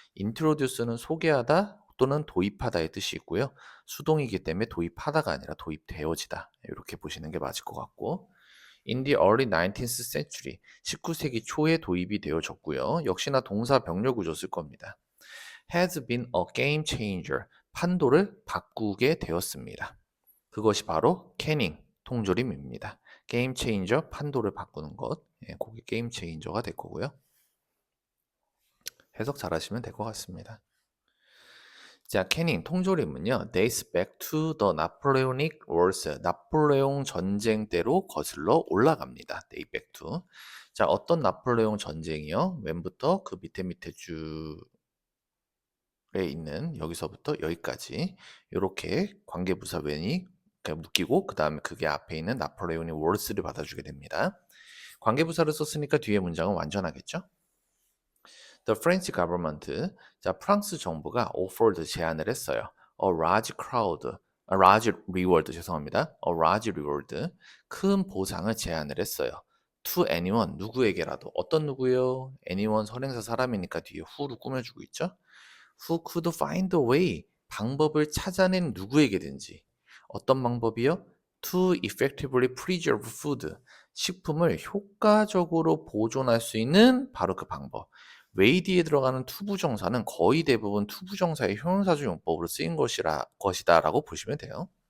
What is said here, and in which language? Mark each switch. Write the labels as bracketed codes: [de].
[ko] introduce는 소개하다 또는 도입하다의 뜻이 있고요. 수동이기 때문에 도입하다가 아니라 도입되어지다. 이렇게 보시는 게 맞을 것 같고 [en] In the early 19th century, [ko] 19세기 초에 도입이 되어졌고요. 역시나 동사 병렬 구조 쓸 겁니다. [en] Has been a game changer, [ko] 판도를 바꾸게 되었습니다. 그것이 바로 캐닝, 통조림입니다. 게임 체인저, 판도를 바꾸는 것. 예, 그게 게임 체인저가 될 거고요. 해석 잘 하시면 될 것 같습니다. 자, 캐닝, 통조림은요. [en] dates back to the Napoleonic Wars. [ko] 나폴레옹 전쟁 때로 거슬러 올라갑니다. [en] date back to. [ko] 자, 어떤 나폴레옹 전쟁이요? 왼부터 그 밑에 줄에 있는 여기서부터 여기까지 이렇게 관계부사 왼이 묶이고 그 다음에 그게 앞에 있는 나폴레옹이 월스를 받아주게 됩니다. 관계부사를 썼으니까 뒤에 문장은 완전하겠죠? [en] The French government, [ko] 자 프랑스 정부가 offered 제안을 했어요. [en] A large crowd, a large reward [ko] 죄송합니다. [en] A large reward, [ko] 큰 보상을 제안을 했어요. [en] To anyone, [ko] 누구에게라도. 어떤 누구요? anyone 선행사 사람이니까 뒤에 who로 꾸며주고 있죠? [en] Who could find a way, [ko] 방법을 찾아낸 누구에게든지. 어떤 방법이요? [en] To effectively preserve food, [ko] 식품을 효과적으로 보존할 수 있는 바로 그 방법. way 뒤에 들어가는 투부정사는 거의 대부분 투부정사의 형용사적 용법으로 쓰인 것이다라고 보시면 돼요.